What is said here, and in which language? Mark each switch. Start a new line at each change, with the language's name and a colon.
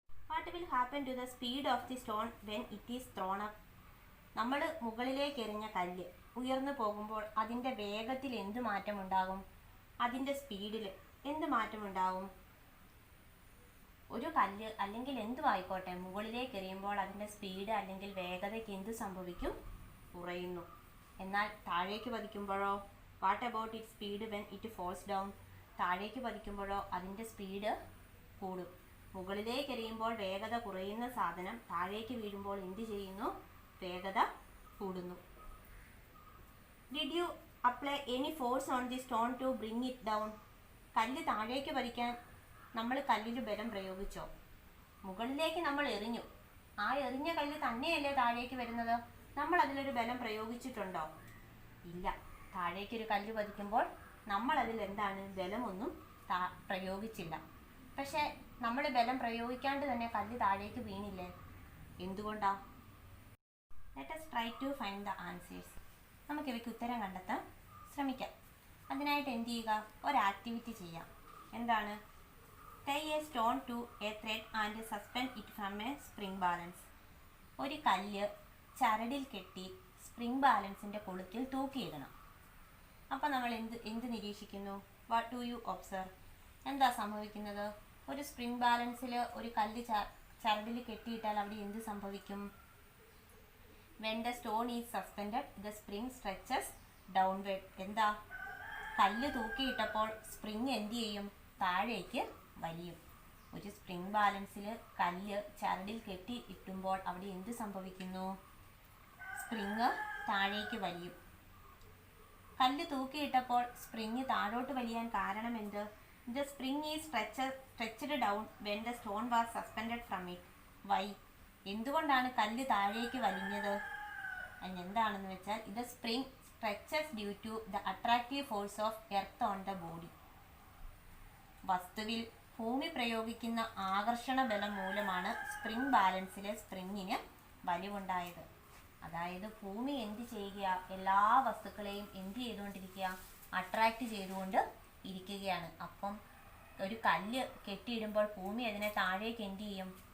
English: What will happen to the speed of the stone when it is thrown up?
Malayalam: നമ്മൾ മുകളിലേക്ക് എറിഞ്ഞ കല്ല് ഉയർന്നു പോകുമ്പോൾ അതിൻ്റെ വേഗത്തിൽ എന്ത് മാറ്റമുണ്ടാകും? അതിൻ്റെ സ്പീഡിൽ എന്ത് മാറ്റമുണ്ടാകും? ഒരു കല്ല് അല്ലെങ്കിൽ എന്തുമായിക്കോട്ടെ മുകളിലേക്ക് എറിയുമ്പോൾ അതിൻ്റെ സ്പീഡ് അല്ലെങ്കിൽ വേഗതയ്ക്ക് എന്ത് സംഭവിക്കും? കുറയുന്നു. എന്നാൽ താഴേക്ക് പതിക്കുമ്പോഴോ?
English: What about it speed when it falls down?
Malayalam: താഴേക്ക് പതിക്കുമ്പോഴോ അതിൻ്റെ സ്പീഡ് കൂടും. മുകളിലേക്ക് എറിയുമ്പോൾ വേഗത കുറയുന്ന സാധനം താഴേക്ക് വീഴുമ്പോൾ എന്ത് ചെയ്യുന്നു? വേഗത കൂടുന്നു.
English: Did you apply any force on the stone to bring it down?
Malayalam: കല്ല് താഴേക്ക് പതിക്കാൻ നമ്മൾ കല്ലിൽ ബലം പ്രയോഗിച്ചോ? മുകളിലേക്ക് നമ്മൾ എറിഞ്ഞു, ആ എറിഞ്ഞ കല്ല് തന്നെയല്ലേ താഴേക്ക് വരുന്നത്? നമ്മൾ അതിലൊരു ബലം പ്രയോഗിച്ചിട്ടുണ്ടോ? ഇല്ല. താഴേക്കൊരു കല്ല് പതിക്കുമ്പോൾ നമ്മൾ അതിൽ എന്താണ്? ബലമൊന്നും പ്രയോഗിച്ചില്ല. പക്ഷേ നമ്മൾ ബലം പ്രയോഗിക്കാണ്ട് തന്നെ കല്ല് താഴേക്ക് വീണില്ലേ? എന്തുകൊണ്ടാ?
English: Let us try to find the answers.
Malayalam: നമുക്ക് ഇവയ്ക്ക് ഉത്തരം കണ്ടെത്താൻ ശ്രമിക്കാം. അതിനായിട്ട് എന്ത് ചെയ്യുക? ഒരു ആക്ടിവിറ്റി ചെയ്യാം. എന്താണ്?
English: Tie a stone to a thread and suspend it from a spring balance.
Malayalam: ഒരു കല്ല് ചരടിൽ കെട്ടി സ്പ്രിംഗ് ബാലൻസിൻ്റെ കൊളുത്തിൽ തൂക്കിയിടണം. അപ്പം നമ്മൾ എന്ത് നിരീക്ഷിക്കുന്നു?
English: What do you observe?
Malayalam: എന്താ സംഭവിക്കുന്നത്? ഒരു സ്പ്രിംഗ് ബാലൻസിൽ ഒരു കല്ല് ചരടിൽ കെട്ടിയിട്ടാൽ അവിടെ എന്ത് സംഭവിക്കും?
English: When the stone is suspended the spring stretches downward.
Malayalam: എന്താ? കല്ല് തൂക്കിയിട്ടപ്പോൾ സ്പ്രിംഗ് എന്ത് ചെയ്യും? താഴേക്ക് വലിയും. ഒരു സ്പ്രിംഗ് ബാലൻസിൽ കല്ല് ചരടിൽ കെട്ടി ഇട്ടുമ്പോൾ അവിടെ എന്ത് സംഭവിക്കുന്നു? സ്പ്രിംഗ് താഴേക്ക് വലിയും. കല്ല് തൂക്കിയിട്ടപ്പോൾ സ്പ്രിംഗ് താഴോട്ട് വലിയാൻ കാരണം എന്ത്?
English: The spring is stretched down when the stone was suspended from it. Why?
Malayalam: എന്തുകൊണ്ടാണ് കല്ല് താഴേക്ക് വലിഞ്ഞത്? അതിനെന്താണെന്ന് വെച്ചാൽ ഇത്
English: Spring stretches due to the attractive force of earth on the body.
Malayalam: വസ്തുവിൽ ഭൂമി പ്രയോഗിക്കുന്ന ആകർഷണ ബലം മൂലമാണ് സ്പ്രിംഗ് ബാലൻസിലെ സ്പ്രിങ്ങിന് വലിവുണ്ടായത്. അതായത് ഭൂമി എന്ത് ചെയ്യുക? എല്ലാ വസ്തുക്കളെയും എന്ത് ചെയ്തുകൊണ്ടിരിക്കുക? അട്രാക്റ്റ് ചെയ്തുകൊണ്ട് ഇരിക്കുകയാണ്. അപ്പം ഒരു കല്ല് കെട്ടിയിടുമ്പോൾ ഭൂമി അതിനെ താഴേക്ക് എന്ത് ചെയ്യും?